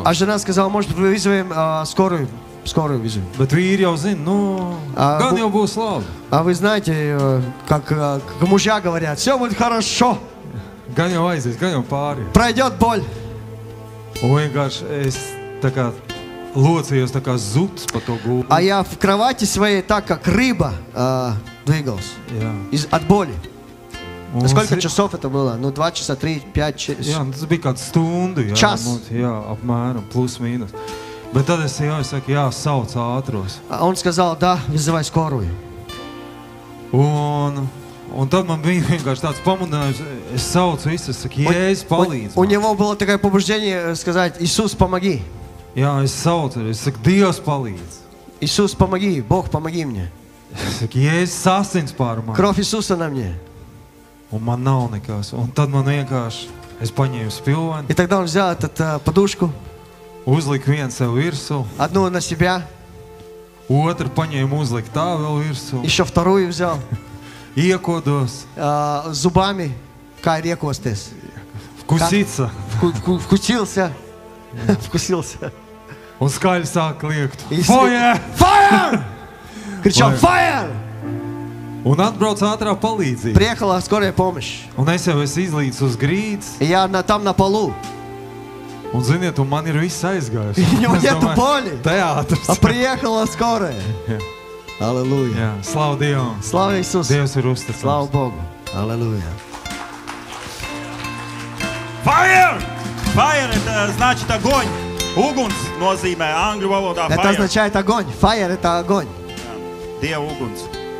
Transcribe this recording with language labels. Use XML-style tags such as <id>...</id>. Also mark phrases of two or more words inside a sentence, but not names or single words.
<ru>А жена сказала: может, вызовем скорую вызовем.</ru> <lv>Bet vīri jau zina, nu, gan jau būs labi.</lv> <ru>А вы знаете, как мужья говорят: все будет хорошо,</ru> <lv>Gan jau aizies, gan jau pāri.</lv> <ru>пройдет боль.</ru> <lv>Un vienkārši es tā kā locījos tā kā zuds pa to gultu.</lv> <ru>А я в кровати своей так, как рыба, двигался.</ru> <lv>Jā.</lv> <ru>От боли.</ru> <lv>Un</lv> <ru>Сколько часов это было? Ну, 2 часа, 3, 5,</ru> <lv>Jā, 6. tas bija kāds stundu, jā.</lv> <ru>Čas.</ru> <lv>Jā, apmēram, plus mīnus. Bet tad es jau saku, jā, sauc ātros.</lv> <ru>А он сказал: да, вызывай скорую.</ru> <lv>Un tad man bija vienkārši tāds pamudinājums, es saucu visu, es saku, Jēzus, palīdz</lv> <ru>У</ru> <lv>man.</lv> <ru>него было такое побуждение сказать: Иисус, помоги.</ru> <lv>Jā, es saucu, es saku, Dievs palīdz.</lv> <ru>Иисус, помоги. Бог, помоги мне.</ru> <lv>Es saku, Jēzus asins pār mani.</lv> <ru>Кровь Иисуса на мне.</ru> <lv>Un man nav nekas. Un tad man vienkārši, es paņēmu spilveni,</lv> <ru>И тогда он взял эту подушку,</ru> <lv>uzliku vienu sev virsū,</lv> <ru>одну на себя,</ru> <lv>otru paņēmu uzliku tā vēl virsū,</lv> <ru>еще вторую взял,</ru> <lv>iekodos,</lv> <ru>зубами,</ru> <lv>kā ir iekosties.</lv> <ru>vkusica. Вкусился. Вкусился.</ru> <lv>Un skaļi sāk kliegt.</lv> <ru>И</ru> <en>Fire! Fire! Кричал: Fire!</en> <lv>Un atbrauc ātrā palīdzība.</lv> <ru>Приехала скорая помощь.</ru> <lv>Un es jau esmu izlīdis uz grīdas.</lv> <ru>И я там на полу.</ru> <lv>Un ziniet, un man ir viss aizgājis.</lv> <ru>У него</ru> <lv>Es</lv> <ru>нету</ru> <lv>domāju,</lv> <ru>боли.</ru> <lv>Teātris.</lv> <ru>А приехала скорая.</ru> <lv>Jā.</lv> <ru>Аллилуйя.</ru> <lv>Jā, slavu Dievam.</lv> <ru>Слава Иисусу.</ru> <lv>Dievs ir uzticams.</lv> <ru>Слава Богу. Аллилуйя.</ru> <en>Fire! Fire,</en> <ru>это значит огонь.</ru> <lv>Uguns nozīmē angļu valodā</lv> <ru>Это</ru> <en>fire.</en> <ru>означает огонь. Fire — это огонь.</ru> <lv>Dieva uguns.</lv>